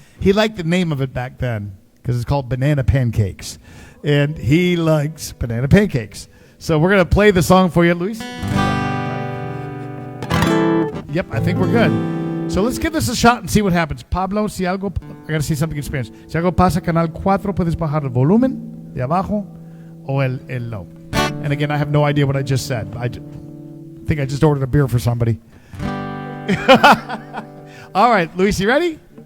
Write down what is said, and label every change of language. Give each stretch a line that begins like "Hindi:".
English: He liked the name of it back then because it's called Banana Pancakes. And he likes banana pancakes. So we're going to play the song for you, Luis. Yep, I think we're good. So let's give this a shot and see what happens. Pablo,
Spanish: si algo...
English: I got to say something in Spanish.
Spanish: Si algo pasa, Canal 4, puedes bajar el volumen de abajo o el low.
English: And again, I have no idea what I just said. I think I just ordered a beer for somebody. All right, Luis, you ready?